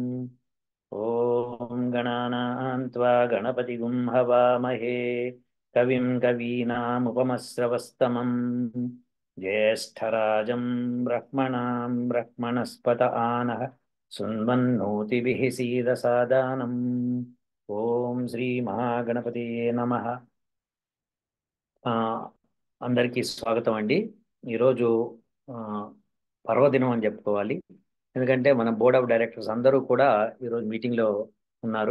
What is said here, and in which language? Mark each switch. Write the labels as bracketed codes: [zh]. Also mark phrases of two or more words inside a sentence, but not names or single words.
[sa] ॐ गणानां त्वा गणपतिगुं हवामहे कविं कवीनामुपमस्रवस्तमम् ज्येष्ठराजं ब्रह्मणां ब्रह्मणस्पत आनः सुन्वन्नोतिभिः सीदसादानम् ఓం శ్రీ మహాగణపతియే నమః. [te] ఆ, అందరికీ స్వాగతం అండి. ఈరోజు ఆ, పర్వదినం అని చెప్పుకోవాలి. ఎందుకంటే మన [en] board of directors [te] అందరూ కూడా ఈరోజు మీటింగ్లో ఉన్నారు.